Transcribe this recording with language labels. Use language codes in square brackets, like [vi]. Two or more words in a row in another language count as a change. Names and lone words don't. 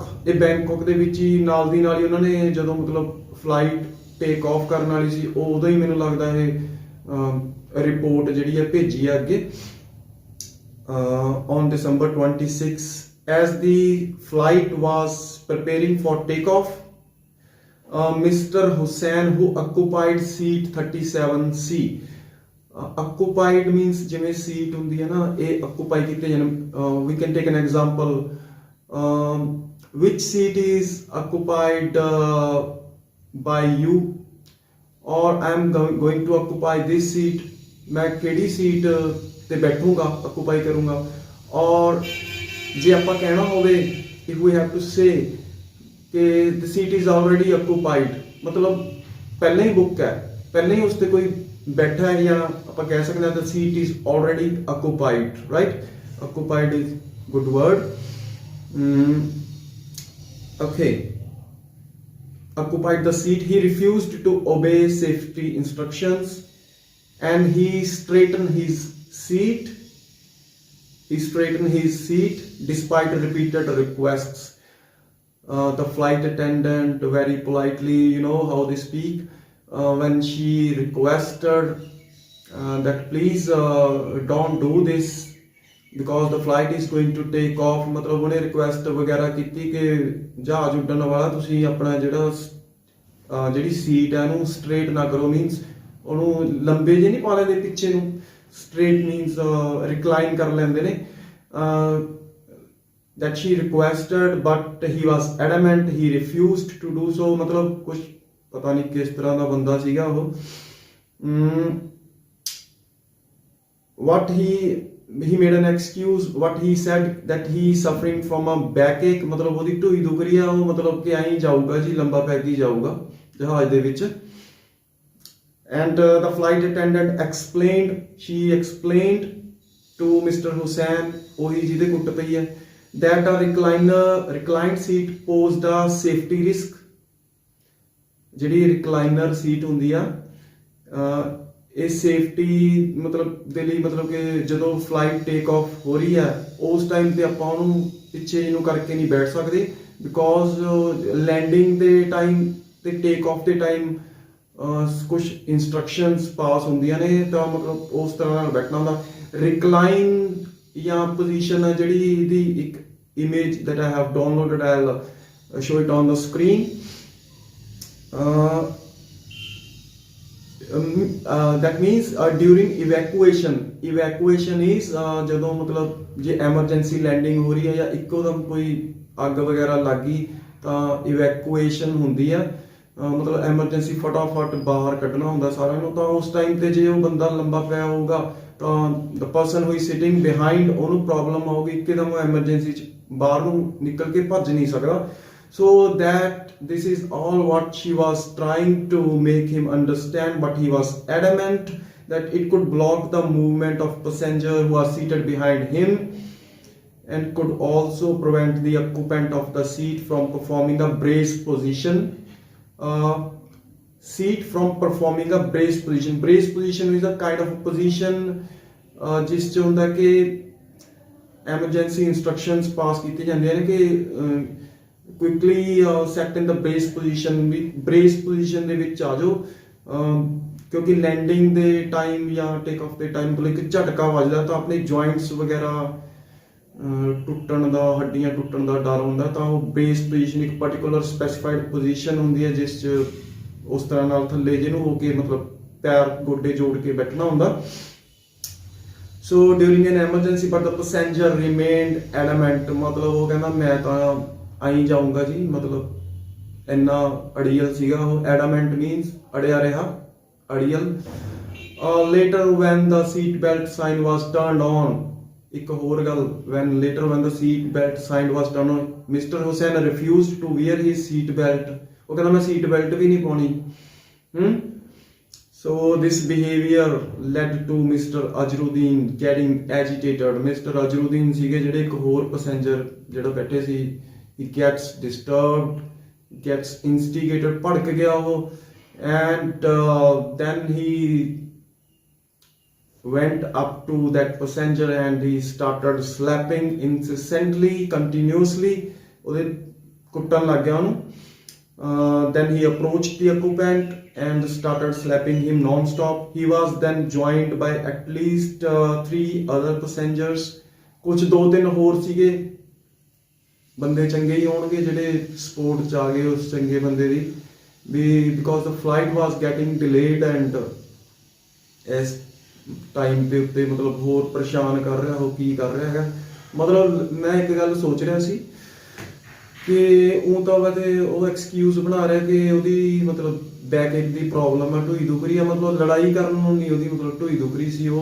[pa] ਇਹ ਬੈਂਕਾਕ ਦੇ ਵਿੱਚ ਹੀ ਨਾਲ ਦੀ ਨਾਲ ਹੀ ਉਹਨਾਂ ਨੇ ਜਦੋਂ ਮਤਲਬ [en] flight take off [pa] ਕਰਨ ਵਾਲੀ ਸੀ ਉਦੋਂ ਹੀ ਮੈਨੂੰ ਲੱਗਦਾ ਇਹ ਰਿਪੋਰਟ ਜਿਹੜੀ ਹੈ ਭੇਜੀ ਹੈ ਅੱਗੇ। [en] on December 26 as the flight was preparing for takeoff, Mr. Hussain, who occupied seat 37C, occupied means [pa] ਜਿਵੇਂ ਸੀਟ ਹੁੰਦੀ ਹੈ ਨਾ, ਇਹ occupy ਕੀਤੇ ਜਾਣ। [en] we can take an example, which seat is occupied by you, or I am going to occupy this seat, [pa] ਮੈਂ ਕਿਹੜੀ ਸੀਟ ਤੇ ਬੈਠੂੰਗਾ, occupy ਕਰੂੰਗਾ। ਔਰ ਜੇ ਆਪਾਂ ਕਹਿਣਾ ਹੋਵੇ, [en] if we have to say ਕਿ the seat is already occupied, [pa] ਮਤਲਬ ਪਹਿਲਾਂ ਹੀ ਬੁੱਕ ਹੈ, ਪਹਿਲਾਂ ਹੀ ਉਸ ਤੇ ਕੋਈ ਬੈਠਾ ਹੈ, ਜਾਂ ਆਪਾਂ ਕਹਿ ਸਕਦੇ ਹਾਂ [en] the seat is already occupied, right? occupied is good word। okay, occupied the seat, he refused to obey safety instructions and he straightened his seat despite repeated requests। the flight attendant very politely, you know how they speak, when she requested that please don't do this because the flight is going to take off, [pa] ਮਤਲਬ ਉਹਨੇ ਰਿਕੁਐਸਟ ਵਗੈਰਾ ਕੀਤੀ ਕਿ ਜਹਾਜ਼ ਉੱਡਣ ਵਾਲਾ ਤੁਸੀਂ ਆਪਣਾ ਜਿਹੜੀ ਸੀਟ ਹੈ ਉਹਨੂੰ ਸਟ੍ਰੇਟ ਨਾ ਕਰੋ, ਮੀਨਸ ਉਹਨੂੰ ਲੰਬੇ ਜੇ ਨਹੀਂ ਪਾ ਲੈਂਦੇ ਪਿੱਛੇ ਨੂੰ, [en] straight means recline [pa] ਕਰ ਲੈਂਦੇ ਨੇ, [en] that she requested but he was adamant, he refused to do so, [pa] ਮਤਲਬ ਕੁਝ ਪਤਾ ਨਹੀਂ ਕਿਸ ਤਰ੍ਹਾਂ ਦਾ ਬੰਦਾ ਸੀਗਾ ਉਹ। [en] what he made an excuse, what he said that he suffering from a backache, [pa] ਮਤਲਬ ਉਹਦੀ ਢੂਈ ਦੁਖ ਰਹੀ ਆ, ਉਹ ਮਤਲਬ ਕਿ ਐਂ ਜਾਊਗਾ ਜੀ, ਲੰਬਾ ਪੈ ਕੇ ਜਾਊਗਾ ਜਹਾਜ਼ ਦੇ ਵਿੱਚ। [en] and the flight attendant explained to Mr. Hussain, [pa] ਉਹੀ ਜਿਹਦੇ ਕੁੱਟ ਪਈ ਹੈ, [en] that a reclined seat posed a safety risk, [pa] ਜਿਹੜੀ [en] recliner seat [pa] ਹੁੰਦੀ ਆ ਇਹ ਸੇਫਟੀ ਮਤਲਬ ਦੇ ਲਈ, ਮਤਲਬ ਕਿ ਜਦੋਂ [en] flight take off [pa] ਹੋ ਰਹੀ ਹੈ ਉਸ ਟਾਈਮ ਤੇ ਆਪਾਂ ਉਹਨੂੰ ਪਿੱਛੇ ਜਿਹਨੂੰ ਕਰਕੇ ਨਹੀਂ ਬੈਠ ਸਕਦੇ, [en] because landing [pa] ਦੇ ਟਾਈਮ ਤੇ [en] take off [pa] ਦੇ ਟਾਈਮ ਕੁਝ [en] instructions pass [pa] ਹੁੰਦੀਆਂ ਨੇ, ਤਾਂ ਮਤਲਬ ਉਸ ਤਰ੍ਹਾਂ ਨਾਲ ਬੈਠਣਾ ਹੁੰਦਾ। ਰਿਕਲਾਈਨ ਜਾਂ ਪੋਜੀਸ਼ਨ ਹੈ ਜਿਹੜੀ ਇਹਦੀ ਇੱਕ ਇਮੇਜ [en] that I have downloaded, I'll show it on the screen. That means during evacuation is [pa] ਜਦੋਂ ਮਤਲਬ ਜੇ [en] emergency landing [pa] ਹੋ ਰਹੀ ਹੈ ਜਾਂ ਇੱਕੋਦਮ ਕੋਈ ਅੱਗ ਵਗੈਰਾ ਲੱਗ ਗਈ ਤਾਂ evacuation ਹੁੰਦੀ ਆ, ਮਤਲਬ ਐਮਰਜੈਂਸੀ ਫਟਾਫਟ ਬਾਹਰ ਕੱਢਣਾ ਹੁੰਦਾ ਸਾਰਿਆਂ ਨੂੰ। ਤਾਂ ਉਸ ਟਾਈਮ ਤੇ ਜੇ ਉਹ ਬੰਦਾ ਲੰਬਾ ਪਿਆ ਹੋਊਗਾ ਤਾਂ [en] the person who is sitting behind [pa] ਉਹਨੂੰ ਪ੍ਰੋਬਲਮ ਆਊਗੀ, ਇੱਕਦਮ ਉਹ ਐਮਰਜੈਂਸੀ ਚ ਬਾਹਰ ਨੂੰ ਨਿਕਲ ਕੇ ਭੱਜ ਨਹੀਂ ਸਕਦਾ। [en] So that this is all what she was trying to make him understand, but he was adamant that it could block the movement of passengers who are seated behind him and could also prevent the occupant of the seat from performing a brace position. Seat from performing a brace position. Brace position is a kind of a position [pa] ਜਿਸ 'ਚ ਹੁੰਦਾ ਕਿ [en] emergency instructions pass [pa] ਕੀਤੀਆਂ ਜਾਂਦੀਆਂ ਨੇ ਕਿ quickly [en] set in the brace position, [pa] ਵੀ [en] brace position [pa] ਦੇ ਵਿੱਚ ਆ ਜਾਓ, ਕਿਉਂਕਿ ਲੈਂਡਿੰਗ ਦੇ ਟਾਈਮ ਜਾਂ [en] take off [pa] ਦੇ ਟਾਈਮ ਕੋਲ ਇੱਕ ਝਟਕਾ ਵੱਜਦਾ ਤਾਂ ਆਪਣੇ ਜੁਆਇੰਟਸ ਵਗੈਰਾ ਟੁੱਟਣ ਦਾ, ਹੱਡੀਆਂ ਟੁੱਟਣ ਦਾ ਡਰ ਹੁੰਦਾ, ਤਾਂ ਉਹ [en] base position [pa] ਇੱਕ [en] particular specified position [pa] ਹੁੰਦੀ ਹੈ ਜਿਸ 'ਚ ਉਸ ਤਰ੍ਹਾਂ ਨਾਲ ਥੱਲੇ ਜਿਹਨੂੰ ਹੋ ਕੇ ਮਤਲਬ ਪੈਰ ਗੋਡੇ ਜੋੜ ਕੇ ਬੈਠਣਾ ਹੁੰਦਾ। [en] So during an emergency but the passenger remained adamant, [pa] ਮਤਲਬ ਉਹ ਕਹਿੰਦਾ ਮੈਂ ਤਾਂ ਆਈ ਜਾਊਂਗਾ ਜੀ, ਮਤਲਬ ਇੰਨਾ ਅੜੀਅਲ ਸੀਗਾ ਉਹ। [en] adamant means [pa] ਅੜਿਆ ਰਿਹਾ, ਅੜੀਅਲ। [en] later when the seat belt sign was turned on, [pa] ਇੱਕ ਹੋਰ ਗੱਲ, [en] when the seat belt sign was turned on, Mr. Hussain refused to wear his seat belt, [pa] ਉਹ ਕਹਿੰਦਾ ਮੈਂ [en] seat belt [pa] ਵੀ ਨਹੀਂ ਪਾਉਣੀ। [en] So this behavior led to Mr. Ajruddin getting agitated. Mr. [pa] Ajruddin ਸੀਗੇ ਜਿਹੜੇ ਇੱਕ ਹੋਰ ਪੈਸੇਂਜਰ ਜਿਹੜਾ ਬੈਠੇ ਸੀ, [en] he gets disturbed, gets instigated, [pa] ਭੜਕ ਗਿਆ ਉਹ, [en] and then he went up to that passenger and he started slapping incessantly, continuously, [pa] ਉਹਦੇ ਕੁੱਟਣ ਲੱਗ ਗਿਆ ਉਹਨੂੰ। [en] Then he approached the occupant and started slapping him non-stop. He was then joined by at least 3 other passengers. [pa] ਕੁਝ 2-3 ਹੋਰ ਸੀਗੇ ਬੰਦੇ, ਚੰਗੇ ਹੀ ਹੋਣਗੇ ਜਿਹੜੇ ਸਪੋਰਟ 'ਚ ਆ ਗਏ ਉਸ ਚੰਗੇ ਬੰਦੇ ਦੀ ਵੀ, [en] because the flight was getting delayed and [pa] ਇਸ ਟਾਈਮ ਦੇ ਉੱਤੇ ਮਤਲਬ ਹੋਰ ਪਰੇਸ਼ਾਨ ਕਰ ਰਿਹਾ ਉਹ, ਕੀ ਕਰ ਰਿਹਾ ਹੈਗਾ। ਮਤਲਬ ਮੈਂ ਇੱਕ ਗੱਲ ਸੋਚ ਰਿਹਾ ਸੀ ਕਿ ਉਹ ਤਾਂ ਵੈਸੇ ਉਹ ਐਕਸਕਿਊਜ਼ ਬਣਾ ਰਿਹਾ ਕਿ ਉਹਦੀ ਮਤਲਬ ਬੈਕ ਦੀ ਪ੍ਰੋਬਲਮ ਹੈ, ਢੂਈ ਦੁਖ ਰਹੀ ਹੈ, ਮਤਲਬ ਲੜਾਈ ਕਰਨ ਨੂੰ ਨਹੀਂ ਉਹਦੀ ਮਤਲਬ ਢੂਈ ਦੁਖ ਰਹੀ ਸੀ।